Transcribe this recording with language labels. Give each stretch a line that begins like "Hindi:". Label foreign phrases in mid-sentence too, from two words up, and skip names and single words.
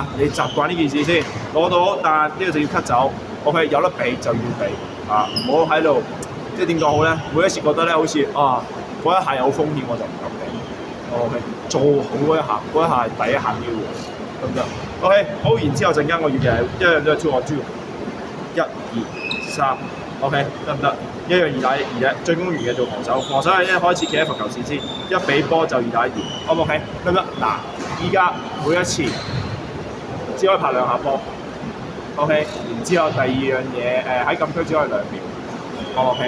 Cantonese: 你習慣呢件事先，攞到但呢度就要 cut 走。OK， 有得俾就要俾啊，唔好喺度即係點講好咧？每一次覺得咧好似嗰一下有風險我就唔敢俾。OK， 做好嗰一下，嗰一下係第一下機會，得唔得 ？OK， 好，然之後陣間我預計係一樣都係
English: two on two。
Cantonese: 1、2、3 ，OK 得唔得？一樣2打1啫，進攻完嘅做防守，防守係一開始企喺罰球線先，一俾波就2打2 ，O 唔 OK？得唔得？嗱，依家每一次只可以拍2下波 ，OK？然之後第二樣嘢喺禁區只可以2秒 ，O OK？